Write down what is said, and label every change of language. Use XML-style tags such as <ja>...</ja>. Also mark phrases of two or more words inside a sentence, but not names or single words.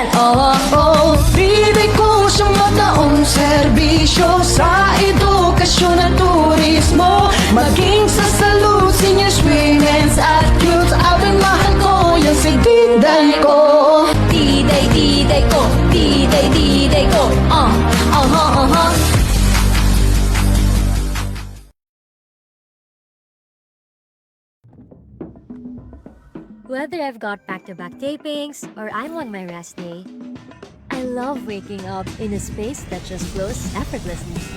<tl>Diday ko siyang mataong serbisyo sa edukasyon at turismo. Maging sa salud,</tl> <en>senior students</en> <tl>at youth, awing mahal ko yung si Diday ko. diday ko, diday ko,</tl> <en>Whether I've got back-to-back tapings or I'm on my rest day, I love waking up in a space that just flows effortlessly.</en>